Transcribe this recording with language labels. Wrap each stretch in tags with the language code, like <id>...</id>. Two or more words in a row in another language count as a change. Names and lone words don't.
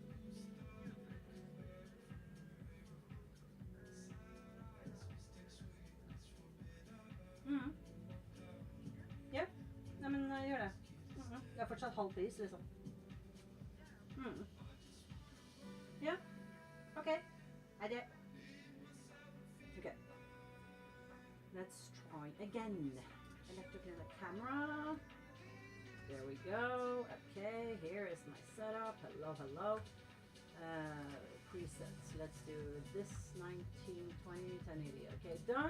<no>Ja, nei, men gjør det. Jeg har fortsatt halv pris, liksom.</no> <en>Ja, ok. I did. Okay. Let's try again. Electric camera. There we go. Okay, here is my setup. Hello, hello. Presets. Let's do this 1920 1080. Okay, done.</en>